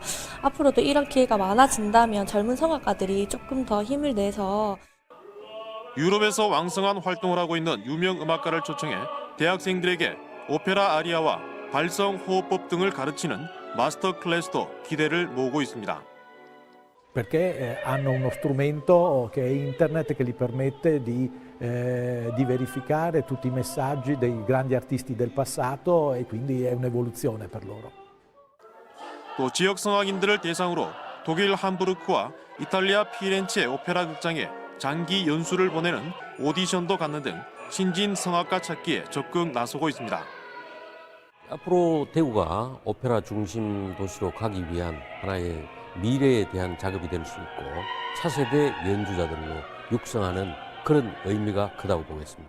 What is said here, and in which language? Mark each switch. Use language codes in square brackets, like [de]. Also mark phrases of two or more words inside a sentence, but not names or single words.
[ko] 앞으로도 이런 기회가 많아진다면 젊은 성악가들이 조금 더 힘을 내서 유럽에서 왕성한 활동을 하고 있는 유명 음악가를 초청해 대학생들에게 오페라 아리아와 발성 호흡법 등을 가르치는 마스터 클래스도 기대를 모으고 있습니다. [it] perché hanno uno strumento che è internet che gli permette di verificare tutti i messaggi dei grandi artisti del passato e quindi è un'evoluzione per loro. [ko] 또 지역 성악인들을 대상으로 독일 함부르크와 이탈리아 피렌체 오페라 극장에 장기 연수를 보내는 오디션도 갖는 등 신진 성악가 찾기에 적극 나서고 있습니다. 앞으로 대구가 오페라 중심 도시로 가기 위한 하나의 미래에 대한 작업이 될 수 있고 차세대 연주자들로 육성하는 그런 의미가 크다고 보겠습니다.